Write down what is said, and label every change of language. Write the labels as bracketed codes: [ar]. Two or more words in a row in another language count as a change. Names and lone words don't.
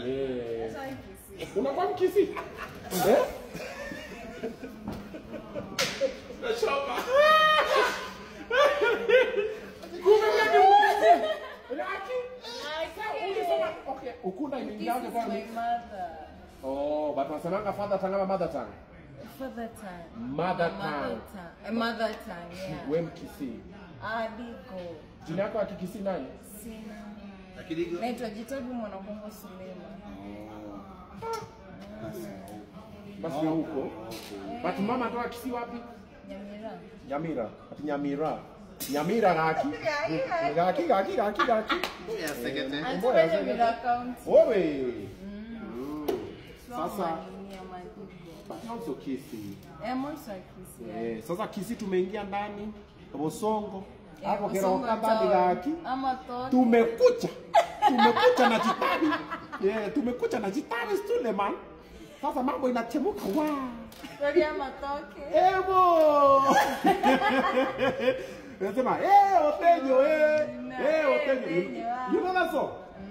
[sw] Unakuwa Mkisi? Nachoma. Okay, Ukunda imeingiaje kwa [en] My mother. [sw] Oh, but wasemanga [en] father tongue [sw] ama [en] mother tongue? Father tongue. Mother tongue. A mother tongue, yeah. [sw] Wewe Mkisi. Adigo. Jina yako ya Kikisi nani? Sina. Akidigo. Naitwa Jitabi Mwanakongo Suleiman. Basi huko. But mama anatoka Kisi wapi? Nyamira. Nyamira. Ati Nyamira. [guz] Nyamira gaki. Gaki. Ya sekete. [sw] Anatoka Nyamira County. Wewe. Sasa but also Kisi. [en] I'm also a Kisi. [sw] Sasa Kisi tumeingia ndani. [guz] Bosongo. Hapo kera Bosongo wakanda gaki. Ama Toki. [sw] Tumekucha na Jitabi. Tumekucha na Jitabi Suleiman. Sasa mambo inachemuka wa. Toki ama Toki. Ebo. Nasema, Otejo, Otejo. [en] You know that song?